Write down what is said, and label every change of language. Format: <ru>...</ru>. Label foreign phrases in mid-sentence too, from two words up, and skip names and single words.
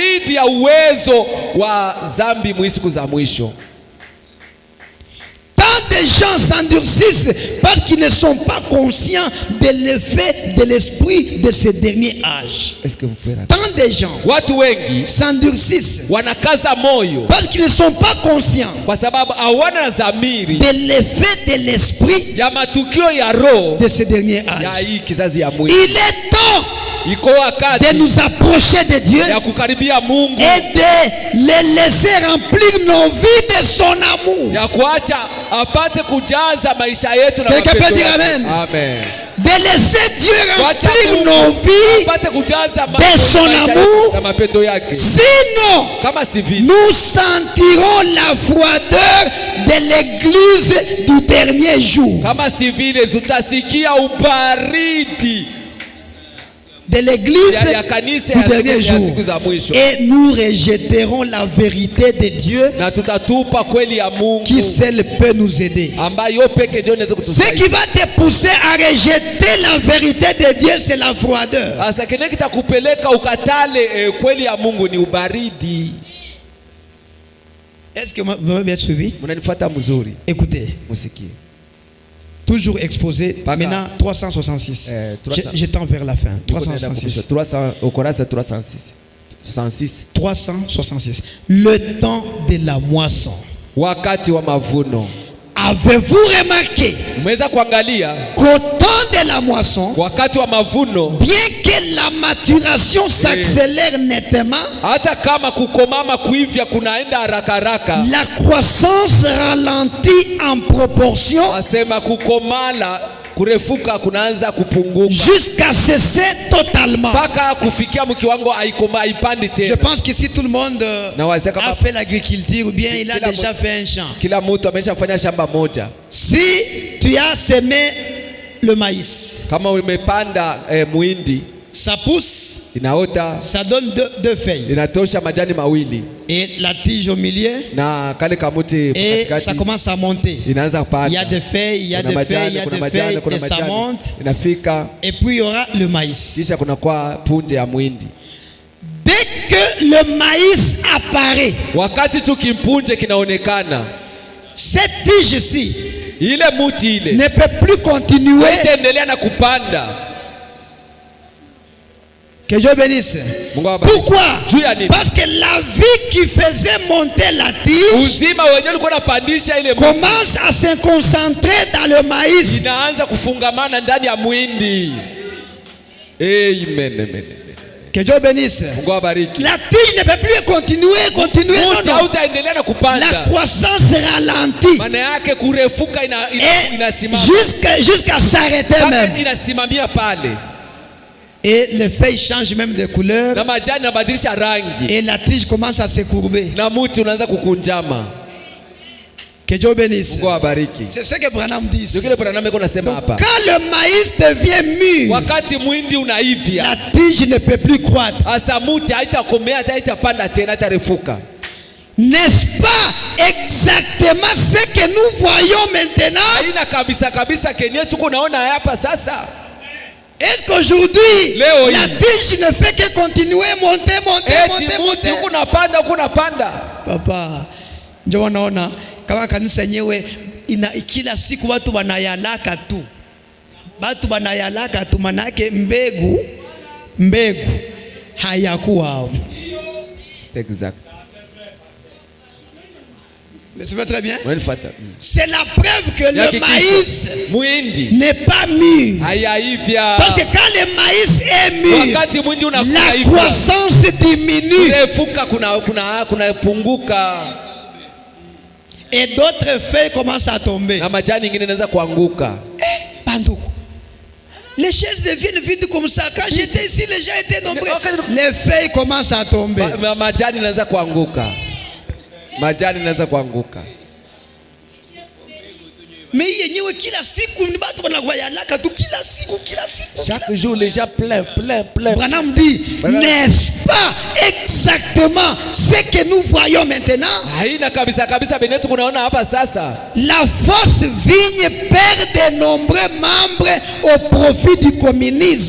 <fr>Tant de des gens s'endurcissent parce qu'ils ne sont pas conscients de l'effet de l'esprit de ce dernier âge. Est-ce que vous pouvez Tant de gens</fr> <sw>watu wengi</sw> <fr>s'endurcissent</fr> <sw>wanakaza moyo</sw> <fr>parce qu'ils ne sont pas conscients</fr> <sw>kwa sababu hawana zamiri</sw> <fr>de l'effet de l'esprit</fr> <sw>ya matukio ya roho</sw> <fr>de ce dernier âge.</fr> <sw>ya hii kizazi ya mwili.</sw> <fr>Il est temps</fr> <sw>iko wakati</sw> <fr>de nous approcher de Dieu</fr> <sw>ya kukaribia Mungu</sw> <fr>et de le laisser remplir nos vies de son amour.</fr> <sw>ya kuacha apate kujaza maisha yetu na</sw> <fr>Quelqu'un</fr> <sw>mapendo</sw> <fr>peut dire</fr> <sw>yake. amen. Amen.</sw> <fr>De laisser Dieu</fr> <sw>Kuacha</sw> <fr>remplir</fr> <sw>Mungu</sw> <fr>nos vies</fr> <sw>apate kujaza</sw> <fr>de son</fr> <sw>maisha yetu</sw> <fr>amour.</fr> <sw>na mapendo yake.</sw> <fr>Sinon,</fr> <sw>Kama si vile</sw> <fr>nous sentirons la froideur de l'église du dernier jour.</fr> <sw>kama si vile tutasikia ubaridi</sw> <fr>De l'église</fr> <sw>ya kanisa</sw> <fr>du dernier</fr> <sw>ya</sw> <fr>jour.</fr> <sw>siku za mwisho,</sw> <fr>Et nous rejetterons la vérité de Dieu</fr> <sw>na tutatupa kweli ya Mungu</sw> <fr>qui seul peut nous aider.</fr> <sw>ambayo peke ndio inaweza</sw> <fr>Ce</fr> <sw>kutusaidia.</sw> <fr>qui va te pousser à rejeter la vérité de Dieu, c'est la froideur.</fr> <sw>Asa kile kitakupeleka ukatale kweli ya Mungu ni ubaridi.</sw> <fr>Est-ce que vous m'avez bien suivi?</fr> <sw>Mnanifuata mzuri?</sw> <fr>Écoutez,</fr> <sw>Musikie.</sw> <fr>toujours exposé. Maintenant 366. Je tends vers la fin. 366. 300 au Corinthiens 366. 66. 366. Le temps de la moisson.</fr> <sw>Wakati wa mavuno.</sw> <fr>Avez-vous remarqué</fr> <sw>Umeweza kuangalia</sw> <fr>qu'au temps de la moisson,</fr> <sw>wakati wa mavuno,</sw> <fr>bien que la maturation s'accélère nettement,</fr> <sw>hata kama kukomama kuivya kunaenda haraka haraka,</sw> <fr>la croissance ralentit en proportion</fr> <sw>asema kukomala kurefuka kunaanza kupunguka</sw> <fr>jusqu'à cesser totalement.</fr> <sw>mpaka kufikia mkiwango haipandi</sw> <fr>Je</fr> <sw>tena.</sw> <fr>pense qu'ici tout le monde a fait l'agriculture ou bien il a déjà fait un champ.</fr> <sw>Kila mtu ameshafanya shamba moja.</sw> <fr>Si tu as semé le maïs,</fr> <sw>Kama umepanda muhindi,</sw> <fr>ça pousse,</fr> <sw>inaota,</sw> <fr>ça donne deux feuilles</fr> <sw>inatosha majani mawili</sw> <fr>et la tige au milieu,</fr> <sw>na kale kamuti</sw> <fr>et</fr> <sw>katikati</sw> <fr>ça commence à monter.</fr> <sw>inaanza</sw> <fr>Il</fr> <sw>kupanda.</sw> <fr>y a des feuilles, il y a des feuilles, il y a des feuilles et ça monte.</fr> <sw>Inafika</sw> <fr>Et puis il y aura le maïs.</fr> <sw>kisha kuna kwa punje ya muhindi.</sw> <fr>Dès que le maïs apparaît,</fr> <sw>Wakati tu kimpunje kinaonekana,</sw> <fr>cette tige ici</fr> <sw>ile muti ile</sw> <fr>ne peut plus continuer.</fr> <sw>itaendelea na kupanda.</sw> <fr>Que Dieu bénisse. Pourquoi? Parce que la vie qui faisait monter la tige</fr> <sw>Uzima wenyewe ulikuwa unapandisha ile muti</sw> <fr>commence à se concentrer dans le maïs.</fr> <sw>inaanza kufungamana ndani ya muhindi. Amen, amen.</sw> <fr>Que Dieu bénisse.</fr> <sw>Mungu abariki.</sw> <fr>La tige ne peut plus continuer.</fr> <sw>Muti</sw> <fr>Non.</fr> <sw>hautaendelea na</sw> <fr>La</fr> <sw>kupanda.</sw> <fr>croissance ralentit.</fr> <sw>Maana yake kurefuka</sw> <fr>Et</fr> <sw>inasimama.</sw> <fr>jusqu'à s'arrêter même.</fr> <sw>Inasimamia pale.</sw> <fr>Et les feuilles changent même de couleur.</fr> <sw>Na majani yanabadilisha rangi.</sw> <fr>Et la tige commence à se courber.</fr> <sw>Na muti unaanza kukunjama.</sw> <fr>Que Dieu bénisse.</fr> <sw>Mungu abariki.</sw> <fr>C'est ce que Branham dit.</fr> <sw>Ndio kile Branham yuko nasema hapa.</sw> <fr>Quand le maïs devient mûr,</fr> <sw>Wakati muhindi unaivya,</sw> <fr>la tige ne peut plus croître.</fr> <sw>asa muti haitakomea hata haitapanda tena, haitarefuka.</sw> <fr>N'est-ce pas exactement ce que nous voyons maintenant?</fr> <sw>Haina kabisa kenye tuko naona hapa sasa.</sw> <fr>Est-ce qu'aujourd'hui</fr> <sw>Leo</sw> <fr>la tige ne fait que continuer monter?</fr> <sw>Huko napanda. Papa, ndio wanaona kama kanisa yenyewe kila siku watu wanayalaka tu, manake mbegu hayakuwa hao.</sw> <fr>Exact. Mais tu vois très bien?</fr> <sw>Unanifuata?</sw> <fr>C'est la preuve que le maïs</fr> <sw>muhindi</sw> <fr>n'est pas mûr.</fr> <sw>hayaivya.</sw> <fr>Parce que quand le maïs est mûr,</fr> <sw>wakati muhindi unakuwa</sw> <fr>la</fr> <sw>hivyo,</sw> <fr>croissance diminue.</fr> <sw>kurefuka kuna punguka.</sw> <fr>Et d'autres feuilles commencent à tomber.</fr> <sw>Na majani nyingine inaanza kuanguka. Banduku.</sw> <fr>Les chaises deviennent vides comme ça. Quand j'étais ici, les gens étaient nombreux. Les feuilles commencent à tomber.</fr> <sw>Majani inaanza kuanguka. Mais yenyewe kila siku ni watu wanayalaka tu kila siku.</sw> <fr>Chaque jour les gens plein. Branham dit, n'est-ce pas exactement exactement ce que nous voyons maintenant. La fausse vigne perd de nombreux membres au profit du communisme.</fr>